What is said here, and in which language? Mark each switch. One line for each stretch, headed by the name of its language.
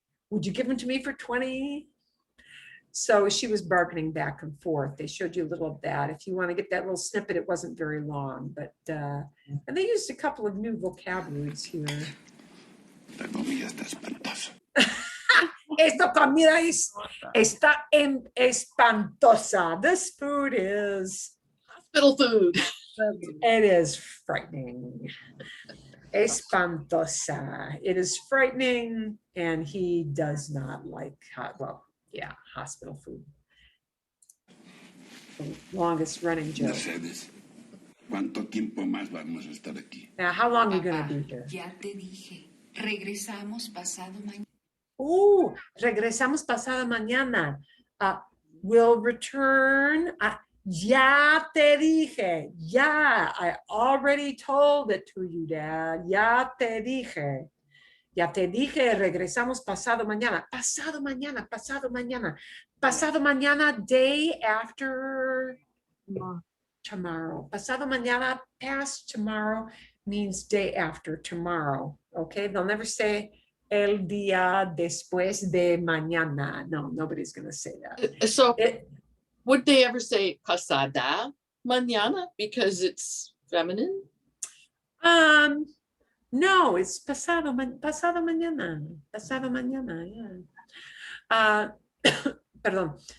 English: Would you give them to me for 20? So she was bargaining back and forth. They showed you a little of that. If you want to get that little snippet, it wasn't very long, but and they used a couple of new vocabularies here.
Spanish: La comida está espantosa. Esta comida está espantosa.
English: This food is Hospital food. It is frightening. Espantosa. It is frightening, and he does not like, hospital food. The longest running joke.
Spanish: Mercedes, ¿cuánto tiempo más vamos a estar aquí?
English: Now, how long are you gonna be here?
Spanish: Ya te dije, regresamos pasado mañana. Regresamos pasado mañana.
English: We'll return.
Spanish: Ya te dije. Ya.
English: I already told it to you, Dad.
Spanish: Ya te dije. Ya te dije, regresamos pasado mañana. Pasado mañana, pasado mañana. Pasado mañana,
English: day after tomorrow.
Spanish: Pasado mañana,
English: past tomorrow means day after tomorrow. Okay, they'll never say
Spanish: el día después de mañana.
English: No, nobody's going to say that. So would they ever say
Spanish: pasada mañana
English: because it's feminine? No, it's
Spanish: pasado mañana. Pasado mañana, yeah. Perdón.